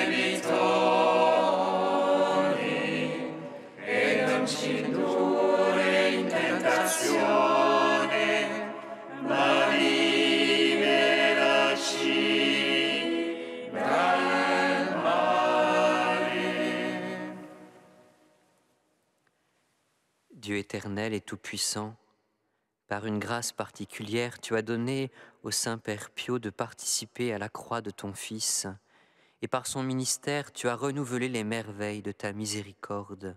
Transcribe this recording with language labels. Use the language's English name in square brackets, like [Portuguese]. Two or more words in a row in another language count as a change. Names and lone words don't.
[Italian] debitori, e non ci indurre in tentazione, ma liberaci dal male. [French] Dieu éternel et tout-puissant, par une grâce particulière, tu as donné au Saint-Père Pio de participer à la croix de ton Fils, et par son ministère, tu as renouvelé les merveilles de ta miséricorde.